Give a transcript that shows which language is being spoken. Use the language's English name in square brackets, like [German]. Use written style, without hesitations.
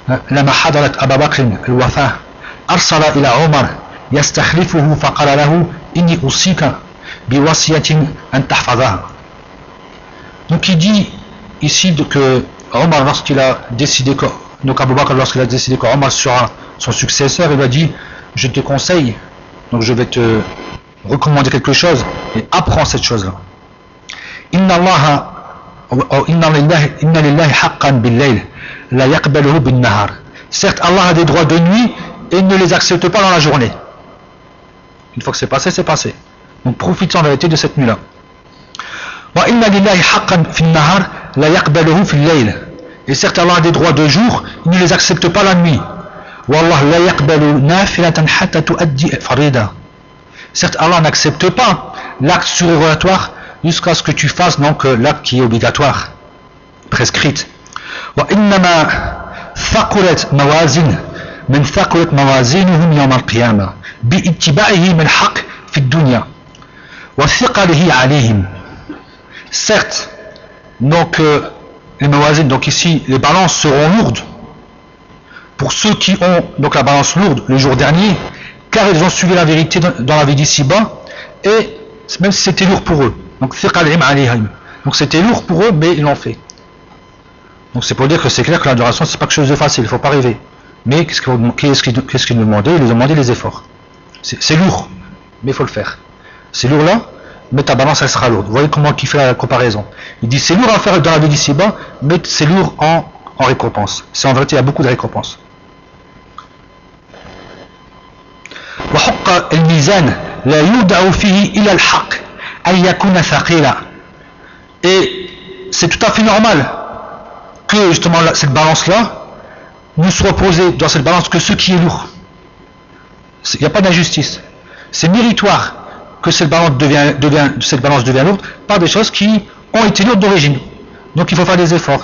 [Arabic] لما حضرت أبا بكر الوفاة أرسل إلى عمر يستخلفه فقال له إني أوصيك بوصية أن تحفظها. [French] Donc il dit ici que Omar, lorsqu'il a décidé que donc Abu Bakr, lorsqu'il a décidé que Omar sera son successeur, il a dit je te conseille, donc je vais te recommander quelque chose et apprends cette chose là. [Arabic] إن الله أو إن لله حقا بالليل لا يقبله بالنهار. [French] Certes, Allah a des droits de nuit et ne les accepte pas dans la journée. Une fois que c'est passé, c'est passé. Donc profite en vérité de cette nuit-là. [Arabic] وإن لله حقا في النهار لا يقبله في الليل. [French] Et certes, Allah a des droits de jour, il ne les accepte pas la nuit. [Arabic] والله لا يقبل نافلة حتى تؤدي فريضة. [French] Certes, Allah n'accepte pas l'acte surérogatoire jusqu'à ce que tu fasses donc l'acte qui est obligatoire, prescrite. [Arabic] وإنما ثقلت موازين من ثقلت موازينهم يوم القيامة باتباعه من حق في الدنيا وثقله عليهم. [French] Certes, donc les mawazin, donc ici les balances seront lourdes pour ceux qui ont donc la balance lourde le jour dernier, car ils ont suivi la vérité dans la vie d'ici-bas, et même si c'était lourd pour eux, donc [Arabic] ثقلهم عليهم, [French] donc c'était lourd pour eux, mais ils l'ont fait. Donc c'est pour dire que c'est clair que l'adoration c'est pas quelque chose de facile, il faut pas rêver. Mais qu'est-ce qu'ils nous demandaient? Ils nous demandaient les efforts. C'est lourd, mais il faut le faire. C'est lourd là, mais ta balance elle sera lourde. Vous voyez comment il fait la comparaison. Il dit c'est lourd à faire dans la vie d'ici-bas, mais c'est lourd en récompense. C'est en vérité, il y a beaucoup de récompenses. [Arabic] وحق الميزان لا يودع فيه إلا الحق أن يكون ثقيلا. [French] Et c'est tout à fait normal que justement cette balance-là ne soit posée dans cette balance que ce qui est lourd. Il n'y a pas d'injustice. C'est méritoire que cette balance devienne lourde par des choses qui ont été lourdes d'origine. Donc il faut faire des efforts.